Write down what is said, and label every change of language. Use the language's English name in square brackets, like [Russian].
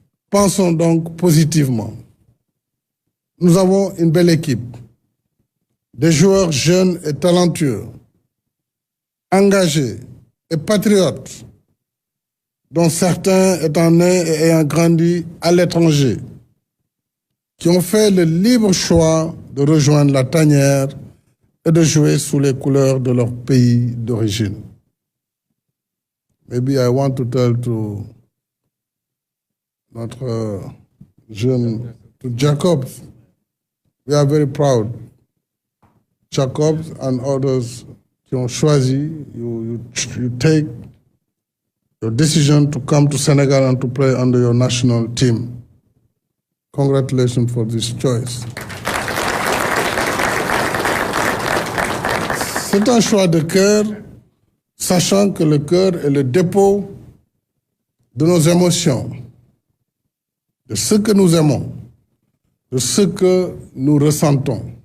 [French] Pensons donc positivement. Nous avons une belle équipe, des joueurs jeunes et talentueux, engagés et patriotes, dont certains étant nés et ayant grandi à l'étranger, qui ont fait le libre choix de rejoindre la tanière et de jouer sous les couleurs de leur pays d'origine. [English] Maybe I want to tell to [French] notre jeune, [English] to Jacobs, we are very proud. Jacobs and others [French] qui ont choisi, [English] you take your decision to come to Senegal and to play under your national team. Congratulations for this choice. [French] C'est un choix de cœur, sachant que le cœur est le dépôt de nos émotions, de ce que nous aimons, de ce que nous ressentons.